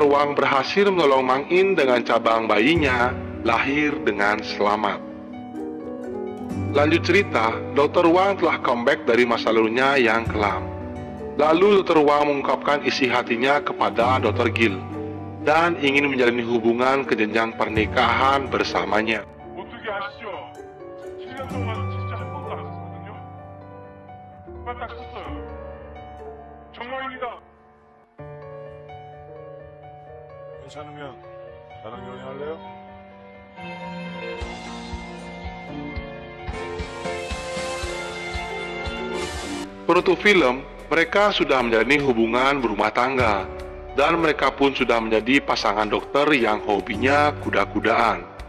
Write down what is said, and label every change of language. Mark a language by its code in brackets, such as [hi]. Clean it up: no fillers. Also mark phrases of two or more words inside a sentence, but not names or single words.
[id] Wang berhasil menolong Mang In dengan cabang bayinya lahir dengan selamat. Lanjut cerita, Dr. Wang telah comeback dari masa lalunya yang kelam. Lalu Dr. Wang mengungkapkan isi hatinya kepada Dr. Gil dan ingin menjalin hubungan ke jenjang pernikahan bersamanya. [ko] 어떻게 아시죠? 7년 동안 진짜 한 번도 안 썼거든요. 그만 딱 썼어요. 정말입니다. 괜찮으면 나랑 연애할래요? [id] Penutup film, mereka sudah menjalani hubungan berumah tangga dan mereka pun sudah menjadi pasangan dokter yang hobinya kuda-kudaan.